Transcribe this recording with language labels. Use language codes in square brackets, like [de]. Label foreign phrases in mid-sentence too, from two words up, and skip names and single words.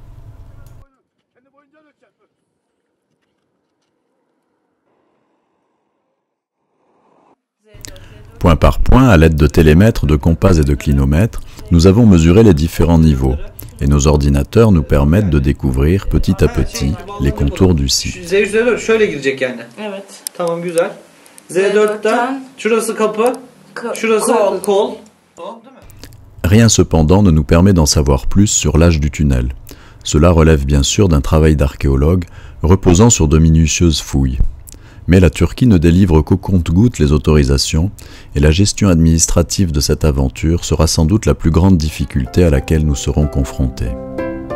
[fr] Point par point, à l'aide de télémètres, de compas et de clinomètres, nous avons mesuré les différents niveaux, et nos ordinateurs nous permettent de découvrir petit à petit les contours du site. [tr] Z4'e şöyle girecek yani. Evet. Tamam güzel. Z4'ten şurası kapı, şurası kol. [fr] Rien cependant ne nous permet d'en savoir plus sur l'âge du tunnel. Cela relève bien sûr d'un travail d'archéologue reposant sur de minutieuses fouilles. Mais la Turquie ne délivre qu'au compte-gouttes les autorisations et la gestion administrative de cette aventure sera sans doute la plus grande difficulté à laquelle nous serons confrontés.